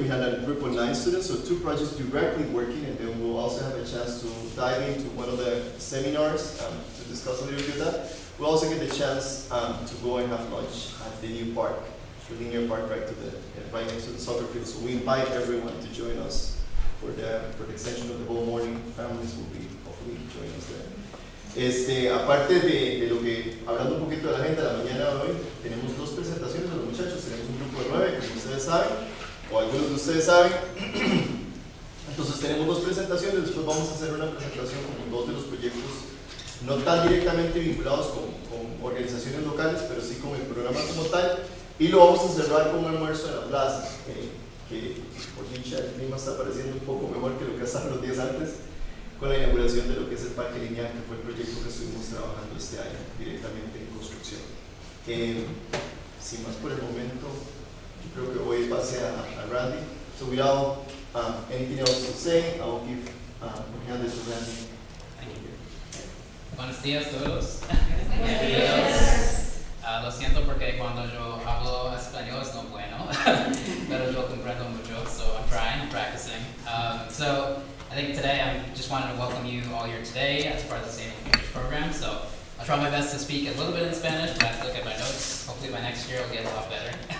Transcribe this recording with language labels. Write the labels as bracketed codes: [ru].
[en] We had a group of 9 students, so 2 projects directly working, and then we'll also have a chance to dive into one of the seminars to discuss a little bit of that. We'll also get the chance to go and have lunch at the new park, the linear park right next to the soccer field. So we invite everyone to join us for the extension of the whole morning. Families will be hopefully joining us there. [es] Aparte de lo que, hablando un poquito de la agenda de la mañana de hoy, tenemos 2 presentaciones de los muchachos. Tenemos un grupo de 9, como ustedes saben, o algunos de ustedes saben. Entonces tenemos 2 presentaciones, después vamos a hacer una presentación con 2 de los proyectos no tan directamente vinculados con organizaciones locales, pero sí con el programa como tal, y lo vamos a cerrar con un almuerzo en la plaza, que por dicha el clima está pareciendo un poco mejor que lo que estaba los días antes, con la inauguración de lo que es el Parque Lineal, que fue el proyecto que estuvimos trabajando este año directamente en construcción. Sin más por el momento, yo creo que voy a pase a Randy. [en] So without anything else to say, I will give hand it to Randy. Thank you. [es] Buenos días a todos. Bienvenidos. Lo siento porque cuando yo hablo español es no bueno, pero yo comprendo mucho, [en] so I'm trying, I'm practicing. So I think today I just wanted to welcome you all here today as part of the Same Futures program. So I'll try my best to speak a little bit in Spanish, but I have to look at my notes. Hopefully by next year I'll get a lot better.